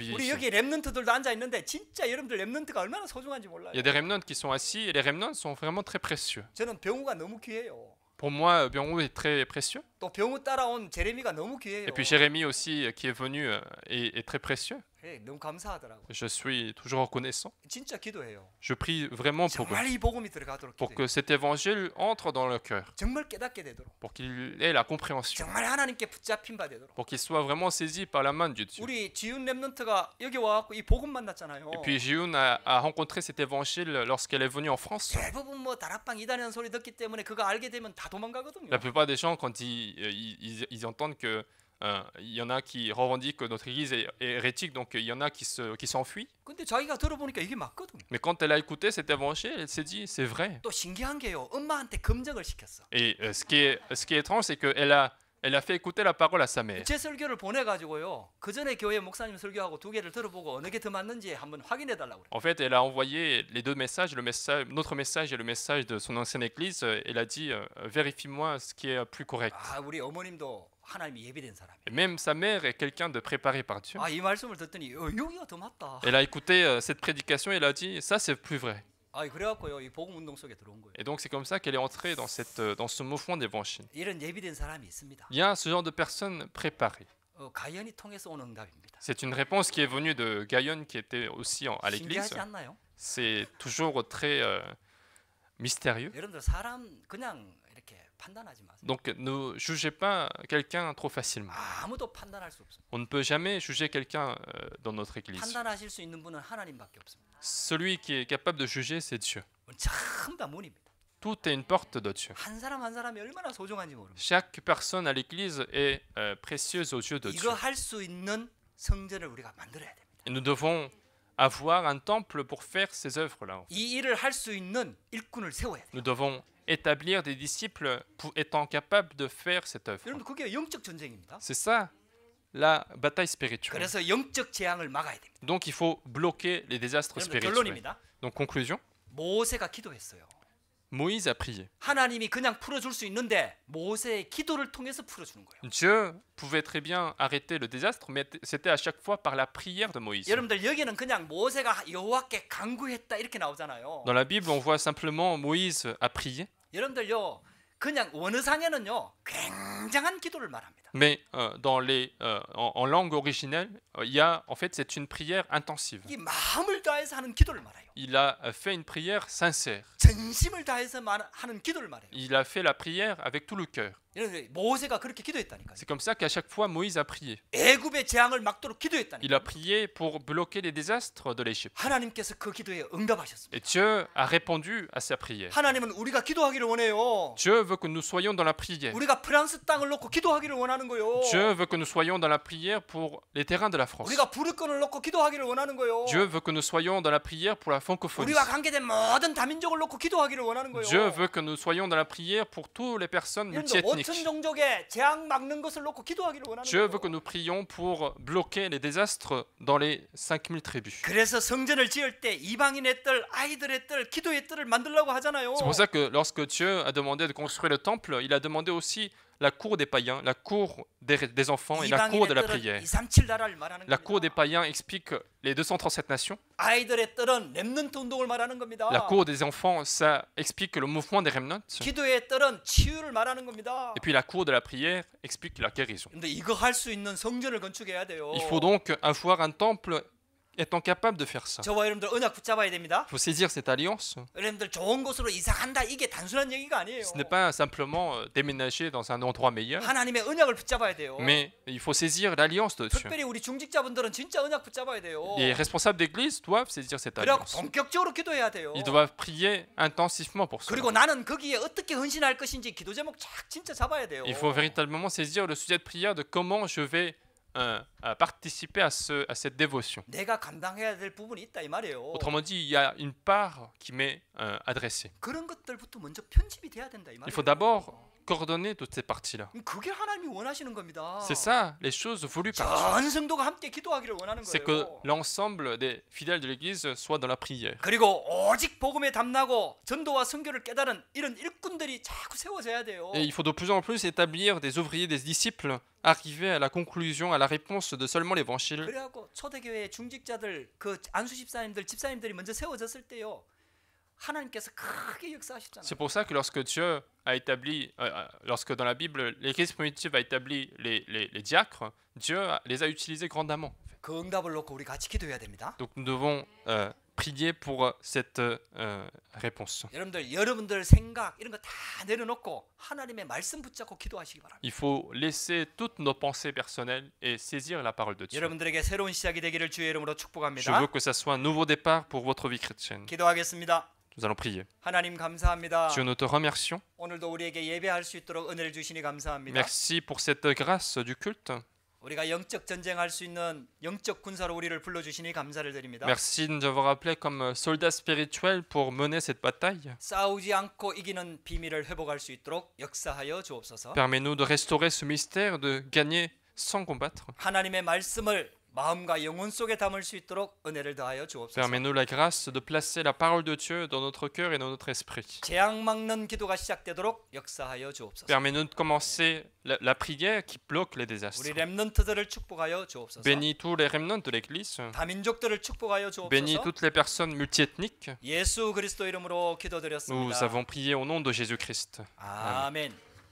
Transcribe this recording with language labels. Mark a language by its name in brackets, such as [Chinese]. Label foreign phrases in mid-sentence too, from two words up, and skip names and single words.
[Korean] 우리 [French] vivifié. [Korean] 여기 렘넌트들도 앉아 있는데 진짜 여러분들 렘넌트가 얼마나 소중한지 몰라요. [French] Il y a des remnants qui sont assis et les remnants sont vraiment très précieux. [Korean] 저는 병우가 너무 귀해요. [French] Pour moi, Byung-woo est très précieux. [Korean] 또 병우 따라온 제레미가 너무 귀해요. [French] Et puis Jérémie aussi, qui est venu, est très précieux. [Korean] 예, 너무 감사하더라고요. [French] Je suis toujours reconnaissant. [Korean] 진짜 기도해요. [French] Je prie vraiment pour eux, [Korean] 정말 이 복음이 들어가도록 [French] pour [Korean] 기도해요. [French] que cet évangile entre dans leur cœur, [Korean] 정말 깨닫게 되도록. [French] pour qu'il ait la compréhension, [Korean] 정말 하나님께 붙잡힌 바 되도록. [French] pour qu'il soit vraiment saisi par la main de Dieu. [Korean] 우리 지훈 렘넌트가 여기 와갖고 이 복음 만났잖아요. [French] Et puis Jihoon a rencontré cet évangile lorsqu'elle est venue en France. [Korean] 대부분 뭐 다락방 이단이라는 소리 듣기 때문에 그거 알게 되면 다 도망가거든요. [French] La plupart des gens, quand ils entendent que il y en a qui revendiquent que notre église est hérétique, donc il y en a qui s'enfuient. [Korean] 근데 자기가 들어보니까 이게 맞거든. [French] Mais quand elle a écouté cet évangile, elle s'est dit c'est vrai. [Korean] 또 신기한 게요. 엄마한테 검증을 시켰어. [French] Et ce qui est étrange, c'est qu'elle a fait écouter la parole à sa mère. [Korean] 제 설교를 보내가지고요. 그 전에 교회 목사님 설교하고 두 개를 들어보고 어느 게 더 맞는지 한번 확인해 달라고 그래. [French] En fait, elle a envoyé les deux messages, notre message et le message de son ancienne église. Elle a dit vérifie-moi ce qui est plus correct. [Korean] 아, 우리 어머님도 하나님이 예비된 사람이에요. [French] Et même sa mère est quelqu'un de préparé par Dieu. [Korean] 이 말씀을 듣더니 여기가 더 맞다. [French] Elle a écouté cette prédication et elle a dit ça c'est plus vrai. [Korean] 그래갖고요 이 복음 운동 속에 들어온 거예요. [French] Et donc c'est comme ça qu'elle est entrée dans ce mouvement d'évangile. [Korean] 이런 예비된 사람이 있습니다. [French] Il y a ce genre de personnes préparées. [Korean] 가연이 통해서 온 응답입니다. [French] C'est une réponse qui est venue de Gaïon qui était aussi à l'église. [Korean] 신기하지 않나요? [French] C'est toujours très mystérieux. [Korean] 여러분들 사람 그냥 이렇게 판단하지 마세요. [French] Donc ne jugez pas quelqu'un trop facilement. [Korean] 아무도 판단할 수 없습니다. [French] On ne peut jamais juger quelqu'un dans notre église. [Korean] 판단하실 수 있는 분은 하나님밖에 없습니다. [French] Celui qui est capable de juger, c'est Dieu. [Korean] 전부 다 문입니다. [French] Tout est une porte de Dieu. [Korean] 한 사람 한 사람이 얼마나 소중한지 모릅니다. [French] Chaque personne à l'église est précieuse aux yeux de Dieu. [Korean] 이거 할 수 있는 성전을 우리가 만들어야 됩니다. [French] Et nous devons avoir un temple pour faire ces œuvres-là. [Korean] 이 일을 할 수 있는 일꾼을 세워야 돼요. [French] Nous devons établir des disciples étant capables de faire cette œuvre. [Korean] 여러분 그게 영적 전쟁입니다. [French] C'est ça la bataille spirituelle. [Korean] 그래서 영적 재앙을 막아야 됩니다. [French] Donc il faut bloquer les désastres [Korean] 여러분 [French] spirituels. [Korean] 결론입니다. [French] Donc conclusion, [Korean] 모세가 기도했어요. [French] Moïse a prié. [Korean] 하나님이 그냥 풀어줄 수 있는데 모세의 기도를 통해서 풀어주는 거예요. [French] Dieu pouvait très bien arrêter le désastre, mais c'était à chaque fois par la prière de Moïse. [Korean] 여러분들 여기는 그냥 모세가 여호와께 간구했다 이렇게 나오잖아요. [French] Dans la Bible, on voit simplement Moïse a prié, [Korean] 여러분들요 그냥 원어상에는요 굉장한 기도를 말합니다. [French] mais en langue originelle, il y a en fait c'est une prière intensive. [Korean] 이 마음을 다해서 하는 기도를 말해요. [French] Il a fait une prière sincère. [Korean] 전심을 다해서 하는 기도를 말해요. [French] Il a fait la prière avec tout le cœur. [Korean] 여러분들 모세가 그렇게 기도했다니까요. [French] C'est comme ça qu'à chaque fois Moïse a prié. [Korean] 애굽의 재앙을 막도록 [French] Il [Korean] 기도했다니까요. [French] a prié pour bloquer les désastres de l'Égypte. [Korean] 하나님께서 그 기도에 응답하셨습니다. [French] Et Dieu a répondu à sa prière. [Korean] 하나님은 우리가 기도하기를 원해요. [French] Dieu veut que nous soyons dans la prière. [Korean] 우리가 프랑스 땅을 놓고 기도하기를 원하는 거예요. [French] Dieu veut que nous soyons dans la prière pour les terrains de la France. [Korean] 우리가 부르권을 놓고 기도하기를 원하는 거예요. [French] Dieu veut que nous soyons dans la prière pour la francophonie. [Korean] 우리와 관계된 모든 다민족을 놓고 기도하기를 원하는 거예요. [French] Dieu veut que nous soyons dans la prière pour toutes les personnes multiethniques. [Korean] 5천 종족의 재앙 막는 것을 놓고 기도하기를 원하는 [French] Dieu [Korean] 거예요. [French] veut que nous prions pour bloquer les désastres dans les 5000 tribus. [Korean] 그래서 성전을 지을 때 이방인의 뜰, 아이들의 뜰, 기도의 뜰을 만들려고 하잖아요. [French] C'est pour ça que lorsque Dieu a demandé de construire le temple, il a demandé aussi la cour des païens, la cour des enfants et la cour de la prière. [Korean] 237 나라를 말하는 [French] La cour des [Korean] 겁니다. [French] païens explique les 237 nations. [Korean] 아이들의 뜰은 렘넌트 운동을 말하는 겁니다. [French] La cour des enfants, ça explique le mouvement des remnants. [Korean] 기도의 뜰은 치유를 말하는 겁니다. [French] Et puis la cour de la prière explique la guérison. [Korean] 근데 이거 할 수 있는 성전을 건축해야 돼요. [French] Il faut donc avoir un temple étant capable de faire ça. [Korean] 저와 여러분들 언약 붙잡아야 됩니다. [French] Il faut saisir cette alliance. [Korean] 여러분들 좋은 곳으로 이사 간다 이게 단순한 얘기가 아니에요. [French] Ce n'est pas simplement déménager dans un endroit meilleur, [Korean] 하나님의 언약을 붙잡아야 돼요. [French] mais il faut saisir l'alliance de Dieu. [Korean] 특별히 우리 중직자분들은 진짜 언약 붙잡아야 돼요. [French] Les responsables d'église doivent saisir cette [Korean] 그래갖고 [French] alliance. [Korean] 본격적으로 기도해야 돼요. [French] Ils doivent prier intensivement pour [Korean] 그리고 [French] cela. [Korean] 나는 거기에 어떻게 헌신할 것인지 기도 제목 진짜 잡아야 돼요. [French] Il faut véritablement saisir le sujet de prière de comment je vais participer à cette dévotion. [Korean] 내가 감당해야 될 부분이 있다 이 말이에요. [French] Autrement dit, il y a une part qui m'est adressée. [Korean] 그런 것들부터 먼저 편집이 돼야 된다 이 [French] Il [Korean] 말이에요. [French] faut d'abord coordonner toutes ces parties-là. [Korean] 그게 하나님이 원하시는 겁니다. [French] C'est ça, les choses voulues par Dieu. [Korean] 전 성도가 함께 기도하기를 원하는 [French] C'est que [Korean] 거예요. [French] l'ensemble des fidèles de l'Église soient dans la prière. [Korean] 그리고 오직 복음에 담나고 전도와 선교를 깨달은 이런 일꾼들이 자꾸 세워져야 돼요. [French] Et il faut de plus en plus établir des ouvriers, des disciples, arriver à la conclusion, à la réponse de seulement l'évangile. [Korean] 그래갖고 초대교회 중직자들 그 안수 집사님들 집사님들이 먼저 세워졌을 때요. 하나님께서 크게 역사하셨잖아요. [French] C'est pour ça que lorsque Dieu a établi, lorsque dans la Bible l'Église primitive a établi les diacres, Dieu les a utilisés grandement. [Korean] 그 응답을 놓고 우리 같이 기도해야 됩니다. [French] Donc nous devons prier pour cette réponse. [Korean] 여러분들 생각 이런 거 다 내려놓고 하나님의 말씀 붙잡고 기도하시기 바랍니다. [French] Il faut laisser toutes nos pensées personnelles et saisir la parole de Dieu. [Korean] 여러분들에게 새로운 시작이 되기를 주의 이름으로 [French] Je [Korean] 축복합니다. [French] veux que ça soit un nouveau départ pour votre vie chrétienne. [Korean] 기도하겠습니다. [French] Nous allons prier. [Korean] 하나님 감사합니다. [French] Dieu, nous te remercions. [Korean] 오늘도 우리에게 예배할 수 있도록 은혜를 주시니 감사합니다. [French] Merci pour cette grâce du culte. [Korean] 우리가 영적 전쟁할 수 있는 영적 군사로 우리를 불러주시니 감사를 드립니다. [French] Merci de nous avoir appelés comme soldats spirituels pour mener cette bataille. [Korean] 싸우지 않고 이기는 비밀을 회복할 수 있도록 역사하여 주옵소서. [French] Permets-nous de restaurer ce mystère, de gagner sans combattre. [Korean] 하나님의 말씀을 마음과 영혼 속에 담을 수 있도록 은혜를 더하여 주옵소서. [French] Permets-nous la grâce de placer la parole de Dieu dans notre cœur et dans notre esprit. [Korean] 재앙 막는 기도가 시작되도록 역사하여 주옵소서. [French] Permets-nous de commencer la prière qui bloque les désastres. [Korean] 우리 렘넌트들을 축복하여 주옵소서. [French] Bénis tous les remnants de l'Église. [Korean] 다민족들을 축복하여 [French] Bénis [Korean] 주옵소서. [French] toutes les personnes multiethniques. [Korean] 예수 그리스도 이름으로 [French] Nous [Korean] 기도드렸습니다. [French] avons prié au nom de Jésus-Christ. [Korean] 아멘.